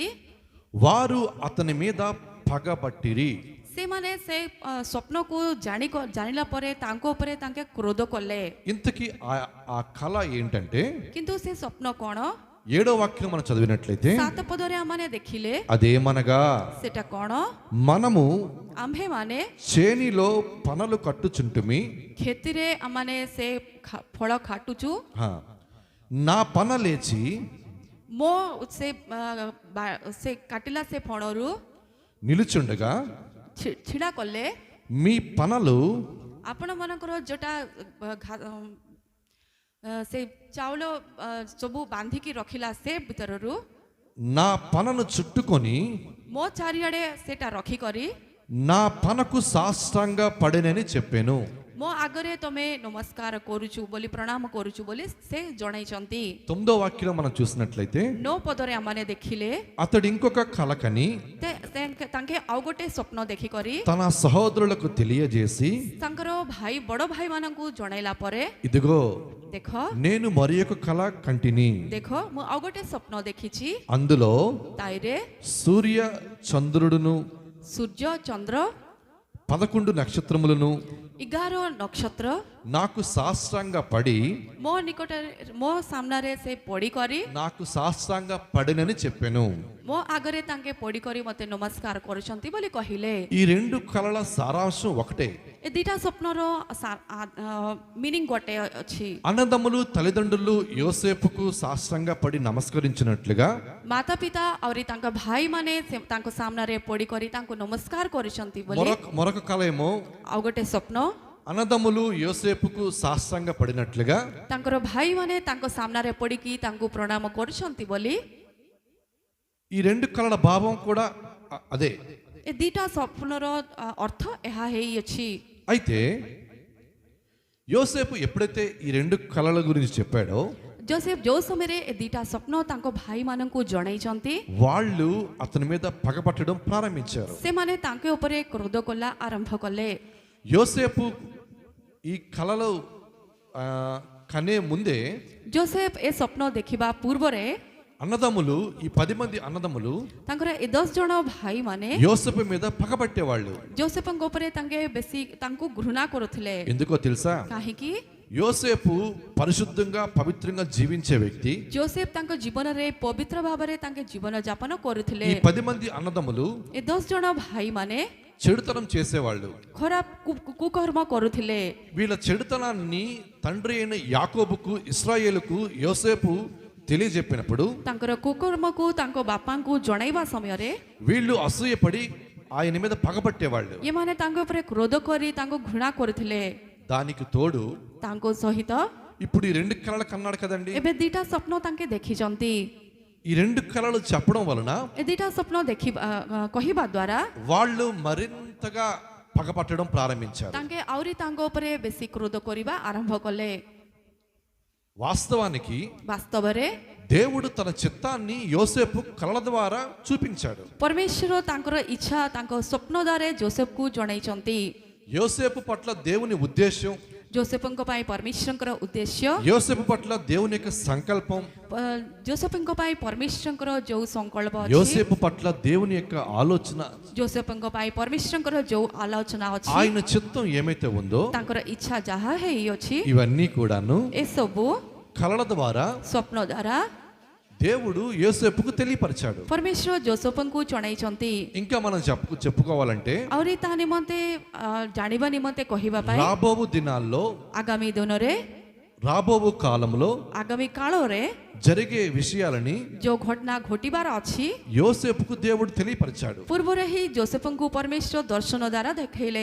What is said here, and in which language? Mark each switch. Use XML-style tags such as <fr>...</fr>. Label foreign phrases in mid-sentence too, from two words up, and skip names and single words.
<te>వారు అతని మీద పగబట్టిరి.</te> <or>ସେମାନେ ସେ ସ୍ୱପ୍ନକୁ ଜାଣିଲା ପରେ ତାଙ୍କ ଉପରେ ତାଙ୍କେ କ୍ରୋଧ କଲେ।</or> <te>ఇంతకీ ఆ కళ ఏంటంటే</te> <or>କିନ୍ତୁ ସେ ସ୍ୱପ୍ନ କଣ?</or> <te>7వ వాక్యం మనం చదివినట్లయితే</te> <or>7 పଦରେ ଆମମାନେ ଦେଖିଲେ</or> <te>అదేమనగా,</te> <or>ସେଟା କଣ?</or> <te>మనము</te> <or>ଆମ୍ଭେମାନେ</or> <te>చేనిలో పనలు కట్టుచుంటుమి,</te> <or>କ୍ଷେତିରେ ଆମମାନେ ସେ ଫଳ ଖାଟୁଛୁ,</or> <te>నా పన లేచి</te> <or>ମୋ ସେ କାଟିଲା ସେ ଫଳରୁ</or> <te>నిలుచుండగా</te> <or>ଛିଡ଼ା କଲେ</or> <te>మీ పనలు</te> <or>ଆପଣମାନଙ୍କର ଯୋଉଟା ସେ ଚାଉଳ ସବୁ ବାନ୍ଧିକି ରଖିଲା ସେ ଭିତରରୁ</or> <te>నా పనను చుట్టుకొని</te> <or>ମୋ ଚାରିଆଡ଼େ ସେଟା ରଖିକରି</or> <te>నా పనకు సాష్టాంగ పడెనని చెప్పాను.</te> <or>ମୋ ଆଗରେ ତମେ ନମସ୍କାର କରୁଛୁ ବୋଲି, ପ୍ରଣାମ କରୁଛୁ ବୋଲି ସେ ଜଣାଇଛନ୍ତି।</or> <te>9వ వాక్యం మనం చూసినట్లయితే</te> <or>9 ପଦରେ ଆମମାନେ ଦେଖିଲେ</or> <te>అతడు ఇంకొక కల కని</te> <or>ତାଙ୍କେ ଆଉ ଗୋଟେ ସ୍ୱପ୍ନ ଦେଖିକରି</or> <te>తన సహోదరులకు తెలియజేసి,</te> <or>ତାଙ୍କର ବଡ଼ ଭାଇମାନଙ୍କୁ ଜଣାଇଲା ପରେ,</or> <te>ఇదిగో</te> <or>ଦେଖ</or> <te>నేను మరి ఒక కల కంటిని,</te> <or>ଦେଖ ମୁଁ ଆଉ ଗୋଟେ ସ୍ୱପ୍ନ ଦେଖିଛି,</or> <te>అందులో</te> <or>ତାଇରେ</or> <te>సూర్య చంద్రుడును</te> <or>ସୂର୍ଯ୍ୟ ଚନ୍ଦ୍ର</or> <te>11 నక్షత్రములను</te> <or>11 ନକ୍ଷତ୍ର</or> <te>నాకు సాష్టాంగ పడి</te> <or>ମୋ ସାମ୍ନାରେ ସେ ପଡ଼ିକରି</or> <te>నాకు సాష్టాంగ పడినని చెప్పాను.</te> <or>ମୋ ଆଗରେ ତାଙ୍କେ ପଡ଼ିକରି ମୋତେ ନମସ୍କାର କରୁଛନ୍ତି ବୋଲି କହିଲେ।</or> <te>ఈ రెండు కళల సారాంశం ఒకటే.</te> <or>ଏ ଦିଟା ସ୍ୱପ୍ନର ମିନିଂ ଗୋଟେ ଅଛି।</or> <te>అన్నదమ్ములు తల్లిదండ్రులు యోసేపుకు సాష్టాంగ పడి నమస్కరించినట్లుగా</te> <or>ମାତା ପିତା ଆହୁରି ତାଙ୍କ ଭାଇମାନେ ତାଙ୍କ ସାମ୍ନାରେ ପଡ଼ିକରି ତାଙ୍କୁ ନମସ୍କାର କରିଛନ୍ତି ବୋଲି</or> <te>మరొక కళ ఏమో</te> <or>ଆଉ ଗୋଟେ ସ୍ୱପ୍ନ</or> <te>అన్నదమ్ములు యోసేపుకు సాష్టాంగ పడినట్లుగా</te> <or>ତାଙ୍କର ଭାଇମାନେ ତାଙ୍କ ସାମ୍ନାରେ ପଡ଼ିକି ତାଙ୍କୁ ପ୍ରଣାମ କରୁଛନ୍ତି ବୋଲି।</or> <te>ఈ రెండు కళల భావం కూడా అదే.</te> <or>ଏ ଦିଟା ସ୍ୱପ୍ନର ଅର୍ଥ ଏହା ହେଇଅଛି।</or> <te>అయితే యోసేపు ఎప్పుడైతే ఈ రెండు కళల గురించి చెప్పాడో</te> <or>ଜୋସେଫ ଯୋଉ ସମୟରେ ଏ ଦିଟା ସ୍ୱପ୍ନ ତାଙ୍କ ଭାଇମାନଙ୍କୁ ଜଣାଇଛନ୍ତି</or> <te>వాళ్ళు అతని మీద పగపట్టడం ప్రారంభించారు.</te> <or>ସେମାନେ ତାଙ୍କ ଉପରେ କ୍ରୋଧ କଲା ଆରମ୍ଭ କଲେ।</or> <te>యోసేపు ఈ కళలు కనే ముందే</te> <or>ଜୋସେଫ ଏ ସ୍ୱପ୍ନ ଦେଖିବା ପୂର୍ବରେ</or> <te>అన్నదమ్ములు ఈ 10 మంది అన్నదమ్ములు</te> <or>ତାଙ୍କର ଏ 10 ଜଣ ଭାଇମାନେ</or> <te>యోసేపు మీద పగపట్టేవాళ్ళు.</te> <or>ଜୋସେଫଙ୍କ ଉପରେ ତାଙ୍କେ ବେଶୀ ତାଙ୍କୁ ଘୃଣା କରୁଥିଲେ।</or> <te>ఎందుకో తెలుసా?</te> <or>କାହିଁକି</or> <te>యోసేపు పరిశుద్ధంగా పవిత్రంగా జీవించే వ్యక్తి.</te> <or>ଜୋସେଫ ତାଙ୍କ ଜୀବନରେ ପବିତ୍ର ଭାବରେ ତାଙ୍କେ ଜୀବନ ଯାପନ କରୁଥିଲେ।</or> <te>ఈ 10 మంది అన్నదమ్ములు</te> <or>ଏ 10 ଜଣ ଭାଇମାନେ</or> <te>చెడుతనం చేసేవాళ్ళు.</te> <or>ଖରାପ କୁକର୍ମ କରୁଥିଲେ।</or> <te>వీళ్ళ చెడుతనాన్ని తండ్రి అయిన యాకోబుకు ఇశ్రాయేలుకు యోసేపు తెలియజెప్పినప్పుడు</te> <or>ତାଙ୍କର କୁକର୍ମକୁ ତାଙ୍କ ବାପାଙ୍କୁ ଜଣାଇବା ସମୟରେ</or> <te>వీళ్ళు అసూయపడి ఆయన మీద పగపట్టేవాళ్ళు.</te> <or>ଏମାନେ ତାଙ୍କ ଉପରେ କ୍ରୋଧ କରି ତାଙ୍କୁ ଘୃଣା କରୁଥିଲେ।</or> <te>దానికి తోడు</te> <or>ତାଙ୍କ ସହିତ</or> <te>ఇప్పుడు ఈ రెండు కళలు కన్నాడు కదండి.</te> <or>ଏବେ ଦିଟା ସ୍ୱପ୍ନ ତାଙ୍କେ ଦେଖିଛନ୍ତି।</or> <te>ఈ రెండు కళలు చెప్పడం వలన</te> <or>ଏ ଦିଟା ସ୍ୱପ୍ନ କହିବା ଦ୍ୱାରା</or> <te>వాళ్ళు మరింతగా పగపట్టడం ప్రారంభించారు.</te> <or>ତାଙ୍କେ ଆହୁରି ତାଙ୍କ ଉପରେ ବେଶୀ କ୍ରୋଧ କରିବା ଆରମ୍ଭ କଲେ।</or> <te>వాస్తవానికి</te> <or>ବାସ୍ତବରେ</or> <te>దేవుడు తన చిత్తాన్ని యోసేపు కళల ద్వారా చూపించాడు.</te> <or>ପରମେଶ୍ୱର ତାଙ୍କର ଇଚ୍ଛା ତାଙ୍କ ସ୍ୱପ୍ନ ଦ୍ୱାରା ଜୋସେଫକୁ ଜଣାଇଛନ୍ତି।</or> <te>యోసేపు పట్ల దేవుని ఉద్దేశం,</te> <or>ଜୋସେଫଙ୍କ ପାଇଁ ପରମେଶ୍ୱରଙ୍କର ଉଦ୍ଦେଶ୍ୟ,</or> <te>యోసేపు పట్ల దేవుని యొక్క సంకల్పం,</te> <or>ଜୋସେଫଙ୍କ ପାଇଁ ପରମେଶ୍ୱରଙ୍କର ଯୋଉ ସଂକଳ୍ପ ଅଛି,</or> <te>యోసేపు పట్ల దేవుని యొక్క ఆలోచన,</te> <or>ଜୋସେଫଙ୍କ ପାଇଁ ପରମେଶ୍ୱରଙ୍କର ଯୋଉ ଆଲୋଚନା ଅଛି,</or> <te>ఆయన చిత్తం ఏమైతే ఉందో</te> <or>ତାଙ୍କର ଇଚ୍ଛା ଯାହା ହେଇଅଛି</or> <te>ఇవన్నీ కూడాను</te> <or>ଏସବୁ</or> <te>కళల ద్వారా</te> <or>ସ୍ୱପ୍ନ ଦ୍ୱାରା</or> <te>దేవుడు యోసేపుకు తెలియపరిచాడు.</te> <or>ପରମେଶ୍ୱର ଜୋସେଫଙ୍କୁ ଜଣାଇଛନ୍ତି।</or> <te>ఇంకా మనం చెప్పుకోవాలంటే</te> <or>ଆହୁରି ତା ନିମନ୍ତେ ଜାଣିବା ନିମନ୍ତେ କହିବା ପାଇଁ</or> <te>రాబోవు దినాల్లో</te> <or>ଆଗାମୀ ଦିନରେ</or> <te>రాబోవు కాలంలో</te> <or>ଆଗାମୀ କାଳରେ</or> <te>జరిగే విషయాలని</te> <or>ଯୋଉ ଘଟଣା ଘଟିବାର ଅଛି</or> <te>యోసేపుకు దేవుడు తెలియపరిచాడు.</te> <or>ପୂର୍ବରେ ହିଁ ଜୋସେଫଙ୍କୁ ପରମେଶ୍ୱର ଦର୍ଶନ ଦ୍ୱାରା ଦେଖେଇଲେ।</or>